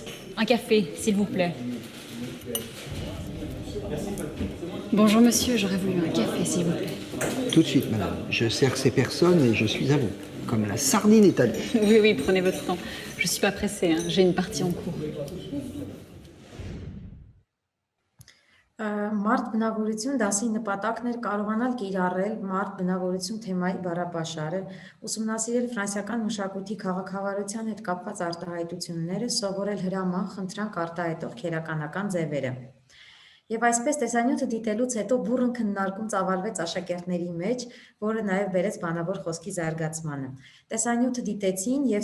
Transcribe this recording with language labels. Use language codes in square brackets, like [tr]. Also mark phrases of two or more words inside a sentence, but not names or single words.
[fr] Un café, s'il vous plaît. Bonjour monsieur, j'aurais voulu un café, s'il vous plaît. Tout de suite madame, je sers ces personnes et je suis à vous, comme la sardine est à l'huile. Oui, prenez votre temps. Je suis pas pressée, hein. J'ai une partie en cours. [hy] Մարդ բնավորություն դասի նպատակն էր կարողանալ կիրառել մարդ բնավորություն թեմայի բառապաշարը, ուսումնասիրել ֆրանսիական մշակույթի քաղաքավարության հետ կապված արտահայտությունները, սովորել հրաման, խնդրանք արտահայտող քերականական ձևերը։ Եվ այսպես տեսանյութը դիտելուց հետո բուռն քննարկում ծավալվեց աշակերտների մեջ, որը նաև բերեց բանավոր խոսքի զարգացմանը։ Տեսանյութը դիտեցին եւ